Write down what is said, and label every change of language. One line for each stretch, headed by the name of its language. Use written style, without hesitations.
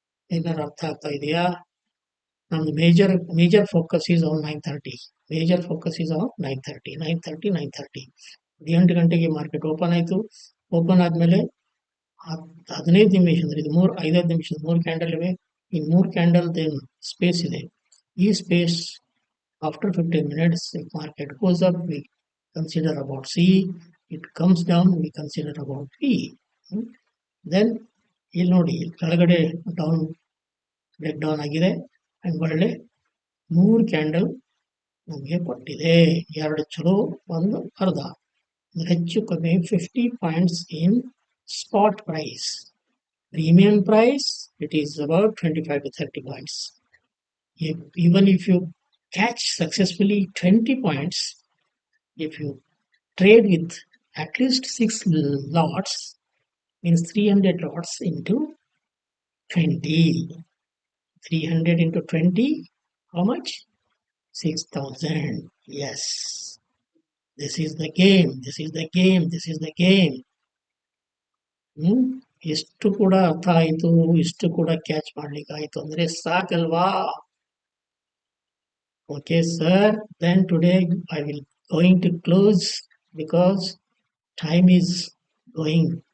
Kannada: ಏನಾರ ಅರ್ಥ ಆಗ್ತಾ ಇದೆಯಾ? ನಮ್ದು
English: Major focus is on 9:30. Major focus is on 9:30.
Kannada: 9:30 8 ಗಂಟೆಗೆ ಮಾರ್ಕೆಟ್ ಓಪನ್ ಆಯಿತು. ಓಪನ್ ಆದಮೇಲೆ 15 ನಿಮಿಷ ಅಂದರೆ ಇದು 5 ನಿಮಿಷದ 3 ಕ್ಯಾಂಡಲ್ ಇವೆ. ಈ 3 ಕ್ಯಾಂಡಲ್ ಸ್ಪೇಸ್ ಇದೆ.
English: ಈ space after 15 minutes, if market goes up, we consider about C. It comes down, we consider about B.
Kannada: Then ಇಲ್ಲಿ ನೋಡಿ, ಕೆಳಗಡೆ ಡೌನ್ ಬ್ರೇಕ್ ಡೌನ್ ಆಗಿದೆ. ಅಂಡ್ ಒಳ್ಳೆ 3 ಕ್ಯಾಂಡಲ್ ನಮಗೆ ಕೊಟ್ಟಿದೆ. 2 ಚಲೋ, 1 ಅರ್ಧ. ಹೆಚ್ಚು ಕಮ್ಮಿ 50 points
English: In spot price. Premium price, it is about 25 to 30 points. Even if you catch successfully 20 points, if you trade with at least 6 lots, means 300 lots into 20. 300 into 20, how much? 6,000. Yes. This is the game. This is the game. This is the game.
Kannada: ಇಷ್ಟು ಕೂಡ ಅರ್ಥ ಆಯಿತು, ಇಷ್ಟು ಕೂಡ catch ಮಾಡ್ಲಿಕ್ಕೆ ಆಯಿತು ಅಂದರೆ ಸಾಕಲ್ವಾ?
English: Okay, sir. Then today I will going to close because time is going.